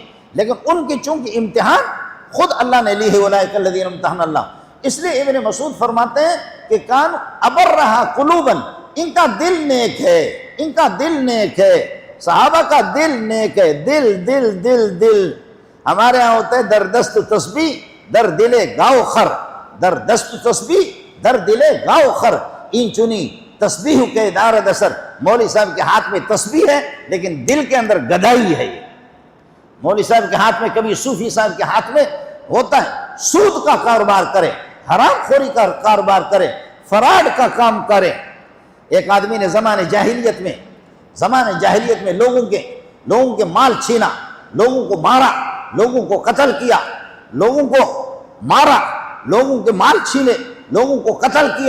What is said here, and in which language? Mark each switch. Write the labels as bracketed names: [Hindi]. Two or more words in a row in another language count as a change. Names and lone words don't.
[Urdu] لیکن ان کی چونکہ امتحان خود اللہ نے لی ہے. [Arabic] اولئک الذین امتحن اللہ. [Urdu] اس لیے ابن مسعود فرماتے ہیں کہ [Arabic] کان ابرہا قلوبا، [Urdu] ان کا دل نیک ہے، ان کا دل نیک ہے. صحابہ کا دل نیک ہے. دل دل دل دل ہمارے ہاں ہوتا ہے [Persian] در دست تسبیح در دل گاؤ خر، در دست تسبیح در دل گاؤ خر. این چنی تسبیح کے دارد اثر. [Urdu] مولوی صاحب کے ہاتھ میں تسبیح ہے لیکن دل کے اندر گدائی ہے. یہ مولوی صاحب کے ہاتھ میں، کبھی صوفی صاحب کے ہاتھ میں ہوتا ہے سود کا کاروبار کرے، حرام خوری کا کاروبار کرے، فراڈ کا کام کرے. ایک آدمی نے زمانے جاہلیت میں لوگوں کے مال چھینا، لوگوں کو مارا، لوگوں کو قتل کیا، لوگوں کو مارا، لوگوں کے مال چھینے، لوگوں کو قتل کیا.